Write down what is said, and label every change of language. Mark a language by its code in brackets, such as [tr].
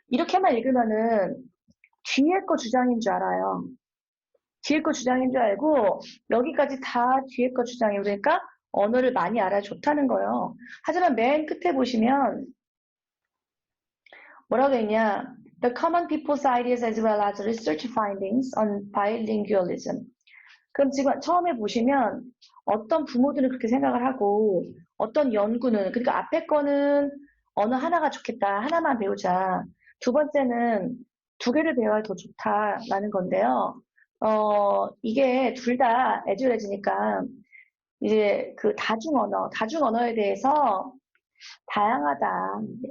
[ko] 이렇게만 읽으면은 뒤에 거 주장인 줄 알아요. 뒤에 거 주장인 줄 알고 여기까지 다 뒤에 거 주장이에요. 그러니까 언어를 많이 알아야 좋다는 거예요. 하지만 맨 끝에 보시면 뭐라고 했냐? [en] The common people's ideas as well as research findings on bilingualism. [ko] 그럼 지금 처음에 보시면 어떤 부모들은 그렇게 생각을 하고 어떤 연구는 그러니까 앞에 거는 언어 하나가 좋겠다. 하나만 배우자. 두 번째는 두 개를 배워야 더 좋다라는 건데요. 이게 둘 다 애주애지니까 이제 그 다중언어에 대해서 다양하다.